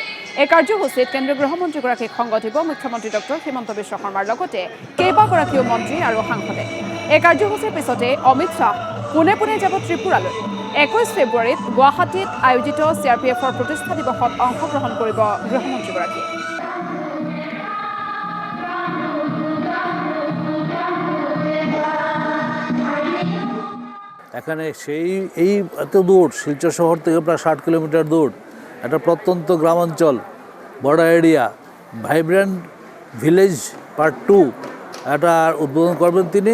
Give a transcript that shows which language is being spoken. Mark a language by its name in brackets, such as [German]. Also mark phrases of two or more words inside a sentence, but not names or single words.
[Assamese] এই কাৰ্যসূচীত কেন্দ্ৰীয় গৃহমন্ত্ৰীগৰাকীক সংগ দিব মুখ্যমন্ত্ৰী ডক্টৰ হিমন্ত বিশ্ব শৰ্মাৰ লগতে কেইবাগৰাকীও মন্ত্ৰী আৰু সাংসদে। এই কাৰ্যসূচীৰ পিছতে অমিত শ্বাহ পোনে যাব ত্ৰিপুৰালৈ। 21 ফেব্ৰুৱাৰীত গুৱাহাটীত আয়োজিত CRPFৰ প্ৰতিষ্ঠা দিৱসত অংশগ্ৰহণ কৰিব গৃহমন্ত্ৰীগৰাকীয়ে। [Bangla] এখানে এই এত দূর শিলচর শহর থেকে প্রায় 60 কিলোমিটার দূর একটা প্রত্যন্ত গ্রামাঞ্চল [English] border area Vibrant Village part 2 [Bangla] এটা উদ্বোধন করবেন তিনি।